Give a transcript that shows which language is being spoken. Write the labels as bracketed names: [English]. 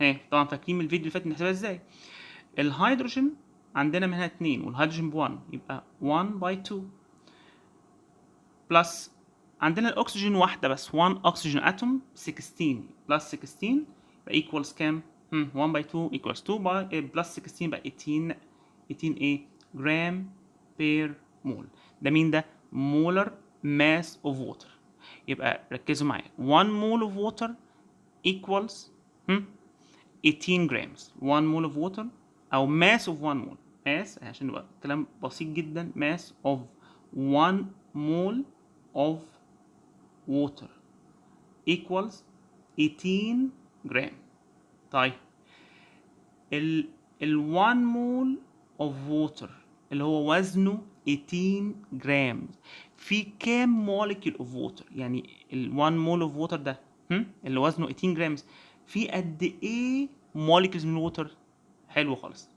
[Arabic] طبعا فاكرين من الفيديو اللي فات نحسبها ازاي؟ الهيدروجين عندنا منها 2 والهيدروجين ب1 يبقى 1 by 2 بلس عندنا الاكسجين واحده بس [English] 1 oxygen atom [Arabic] 16 بلس 16 يبقى equals كام؟ 1 by 2 equals 2 by بلس 16 يبقى 18 ايه؟ جرام بير مول. ده مين ده؟ [English] molar mass of water. [Arabic] يبقى ركزوا معايا [English] 1 mole of water equals 18 grams. 1 mole of water او mass of 1 mole. mass [Arabic] عشان يبقى كلام بسيط جدا، [English] mass of 1 mole of water equals 18 جرام. [Arabic] طيب ال [English] 1 mole of water [Arabic] اللي هو وزنه 18 جرام في كام molecule of water؟ يعني ال 1 mole of water ده اللي وزنه 18 جرام في قد ايه molecules من الووتر؟ حلو خالص.